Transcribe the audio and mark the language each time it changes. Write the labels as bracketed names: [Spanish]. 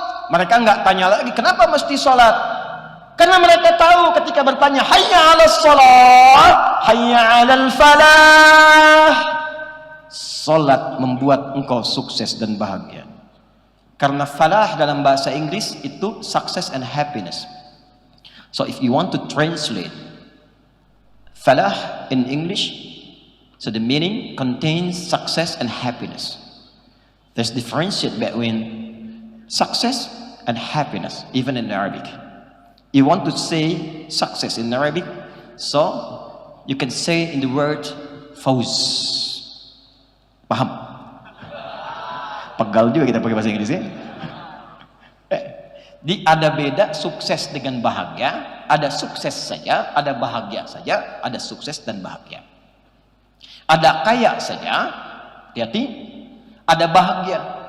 [Indonesian] Mereka nggak tanya lagi kenapa mesti sholat, karena mereka tahu ketika bertanya [Arabic] hayya 'alas sholat, hayya 'alal falah, [Indonesian] sholat membuat engkau sukses dan bahagia. Karena falah dalam bahasa Inggris itu [English] success and happiness. So if you want to translate falah in English, so the meaning contains success and happiness. There's differentiate between success and happiness, even in Arabic. You want to say success in Arabic, so you can say in the word fawz. [Indonesian] Paham? Pegal juga kita pakai bahasa Inggris ya. Ada beda sukses dengan bahagia, ada sukses saja, ada bahagia saja, ada sukses dan bahagia. Ada kaya saja, hati-hati, ada bahagia.